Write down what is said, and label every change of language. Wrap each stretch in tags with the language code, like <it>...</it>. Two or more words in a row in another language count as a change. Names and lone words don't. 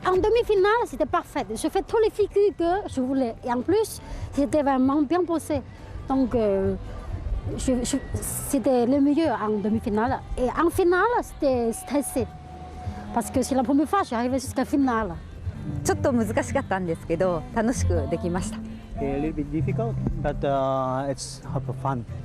<fr>demi-finale, c'était parfait. Je fais tous les figures que je voulais. Et en plus, c'était vraiment bien posé. Donc, c'était le meilleur en demi-finale. Et en finale, c'était stressé. Parce que c'est la première fois que j'arrivais jusqu'à la finale.</fr> <ja>ちょっと難しかったんですけど、楽しくできました。</ja> <en>A little bit difficult, but it's fun.</en>